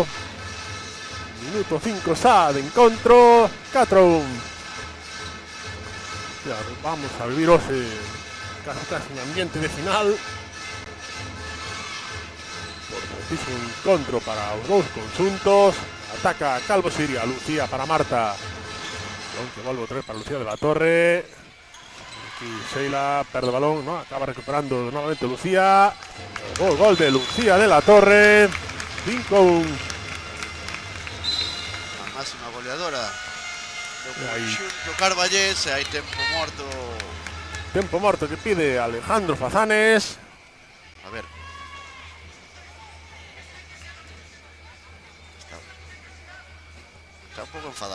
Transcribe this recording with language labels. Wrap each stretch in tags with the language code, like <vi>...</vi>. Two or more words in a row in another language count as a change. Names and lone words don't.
<gl>Minuto 5 xa de encontro. 4-1. Ya, vamos a vivir hoxe casi un ambiente de final. Por preciso encontro para os dous conxuntos. Ataca Calvo Siria. Lucía para Marta.</gl> <es>Aunque vuelve otra vez para Lucía de la Torre. Aquí Sheila perde el balón, ¿no? Acaba recuperando nuevamente Lucía. Gol de Lucía de la Torre. 5-1.</es> <gl>A máxima goleadora do Aí. conxunto carballés, e hai tempo morto. Tempo morto que pide Alejandro Fazanes. A ver. Está un pouco enfadado.</gl>